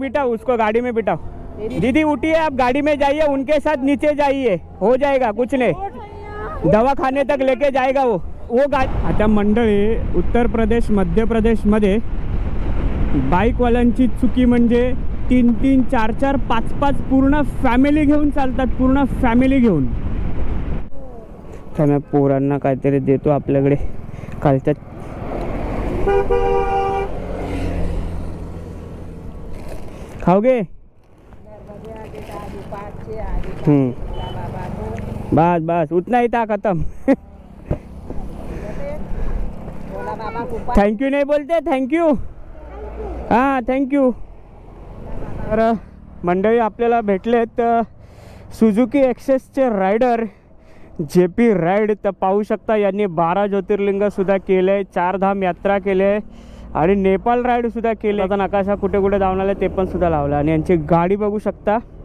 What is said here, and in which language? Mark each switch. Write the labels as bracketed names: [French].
[Hindi] बिठाओ उसको गाड़ी में बिठाओ। दीदी उठिए, आप गाड़ी में जाइए, उनके साथ नीचे जाइए, हो जाएगा कुछ नहीं, दवाखाने तक लेके जाएगा वो गाडी। [Marathi] आता मंडळी, उत्तर प्रदेश मध्य प्रदेशमध्ये बाईकवाल्यांची चुकी म्हणजे 3-3, 4-4, 5-5 पूर्ण फॅमिली घेऊन चालतात, पूर्ण फॅमिली घेऊन। तर पोरांना काहीतरी देतो आपल्याकडे कालच्या। [Hindi] खाओगे? बस उतना ही था, खत्म। थैंक यू नहीं बोलते, थैंक यू। हाँ थैंक यू। [Marathi] तर मंडळी आपल्याला भेटलेत सुझुकी एक्सेसचे रायडर JP राईड। तर पाहू शकता यांनी 12 ज्योतिर्लिंगसुद्धा केले आहे, 4 धाम यात्रा केले आहे आणि नेपाळ राईडसुद्धा केले। आता नकाशा कुठे कुठे जाऊन आले ते पण सुद्धा लावलं आणि यांची गाडी बघू शकता।